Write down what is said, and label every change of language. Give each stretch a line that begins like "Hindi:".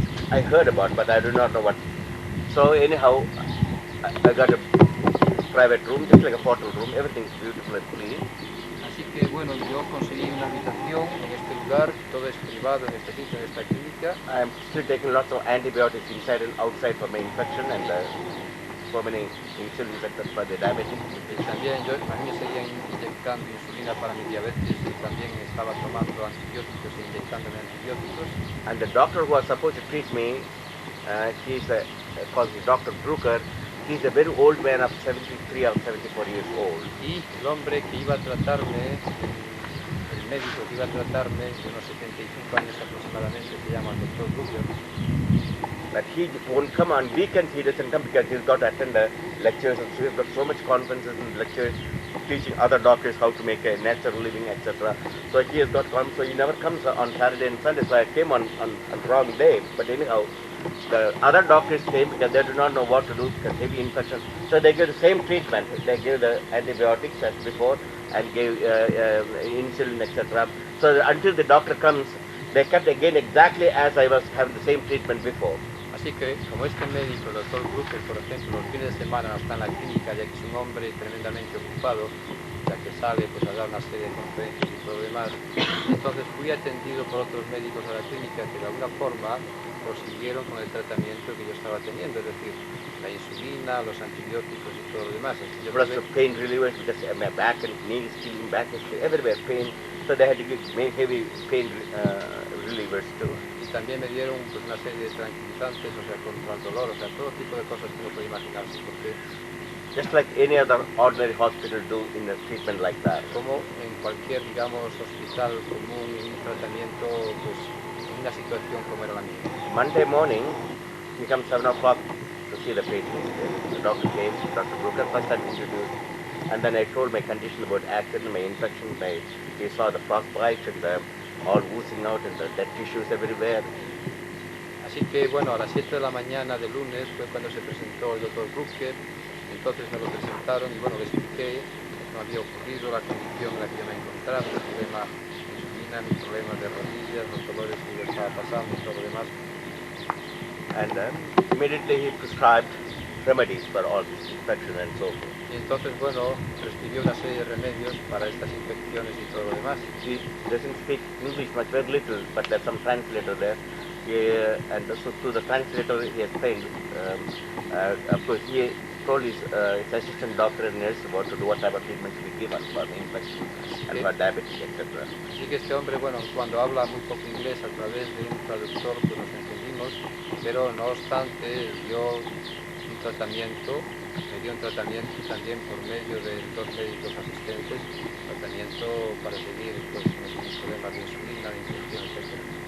English: I heard about, but I do not know what. So anyhow, I got a private room, just like a hotel room. Everything's beautiful and clean.
Spanish: Así que bueno, yo conseguí una habitación en este lugar, todo es privado en este sitio, en esta clínica.
English: I'm still taking lots of antibiotics inside and outside for my infection, and so many insulin injectors for the diabetes.
Spanish: Y también a mí me seguían inyectando insulina para mi diabetes y también estaba tomando antibióticos e inyectándome antibióticos.
English: And the doctor who was supposed to treat me, he's called Dr. Brooker. He's a very old man of 73 or 74 years old.
Spanish: Y el hombre que iba a tratarme, el médico que iba a tratarme, de unos 75 años aproximadamente, se llama el Dr. Brooker.
English: But he won't come on weekends, he doesn't come because he's got to attend the lectures and he's got so much conferences and lectures teaching other doctors how to make a natural living, etc. So he has got come, so he never comes on Saturday and Sunday, so I came on the wrong day. But anyhow, the other doctors came because they do not know what to do because heavy infections. So they give the same treatment. They give the antibiotics as before and gave insulin, etc. So until the doctor comes, they kept again exactly as I was having the same treatment before.
Spanish: Así que, como este médico, el doctor Brooker, por ejemplo, los fines de semana no está en la clínica, ya que es un hombre tremendamente ocupado, ya que sale pues, a dar una serie de conferencias y todo lo demás, entonces fui atendido por otros médicos de la clínica que de alguna forma prosiguieron con el tratamiento que yo estaba teniendo, es decir, la insulina, los antibióticos y todo lo demás. Yo
English: plus the pain relievers because my back and knees, feeling back is everywhere pain, so they had to give heavy pain relievers too.
Spanish: Y también me dieron pues, una serie de tranquilizantes, o sea, contra el dolor, o sea, todo tipo de cosas que uno puede imaginarse, porque
English: just like any other ordinary hospital do in a treatment like that.
Spanish: Como en cualquier, digamos, hospital común, en un tratamiento, pues, en una situación como era la mía.
English: Monday morning, he comes 7 o'clock to see the patient. The doctor came, Dr. Brooker, first time introduced. And then I told my condition about accident, my infection, he saw the frostbite and all oozing out and the dead tissues everywhere.
Spanish: Así que, bueno, a las 7 de la mañana de lunes fue cuando se presentó el doctor Brooker. Entonces me lo presentaron y, bueno, le expliqué lo que me había ocurrido, la condición en la que yo me encontraba, el problema de insulina, mis problemas de rodillas, los dolores que yo estaba pasando y todo lo demás.
English: And immediately he prescribed remedies for all this infection and so forth.
Spanish: Y entonces, bueno, prescribió una serie de remedios para estas infecciones y todo lo demás.
English: He doesn't speak English much, very little, but there's some translator there. And so through the translator he explained, of course he told his assistant doctor and nurse about to do what type of treatment to be given for the infection and for diabetes, etc.
Spanish: Así que este hombre, bueno, cuando habla muy poco inglés a través de un traductor, pues nos entendimos, pero no obstante dio un tratamiento, me dio un tratamiento también por medio de 2 médicos asistentes, tratamiento para seguir pues, mis problemas de insulina, de infección, etc.